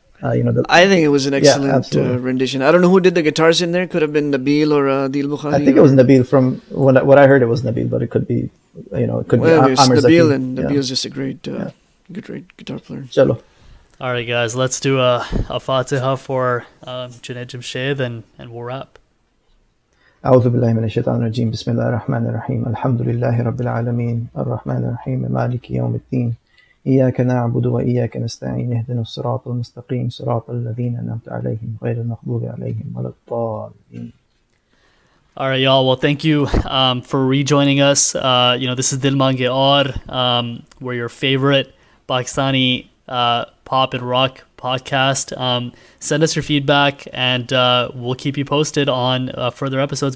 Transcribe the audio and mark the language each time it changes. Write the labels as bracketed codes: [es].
[en] I think it was an excellent rendition. I don't know who did the guitars in there. Could have been Nabil or Dil Bukhari. I think it was Nabil. From what I heard, it was Nabil, but it could be, it could be Amir Nabil, Zaki. and Nabil's just a great guitar player. [ur] Chalo. [en] All right, guys, let's do a Fatiha for Junaid Jamshed, and we'll wrap. [ar] أعوذ بالله من الشيطان الرجيم بسم الله الرحمن الرحيم الحمد لله رب العالمين الرحمن الرحيم مالك يوم الدين إياك نعبد وإياك نستعين اهدنا الصراط المستقيم صراط الذين أنعمت عليهم غير المغضوب عليهم ولا الضالين. [en] All right, y'all. Well, thank you for rejoining us. This is Dil Mange Aur. We're your favorite Pakistani pop and rock podcast. Send us your feedback, and we'll keep you posted on further episodes.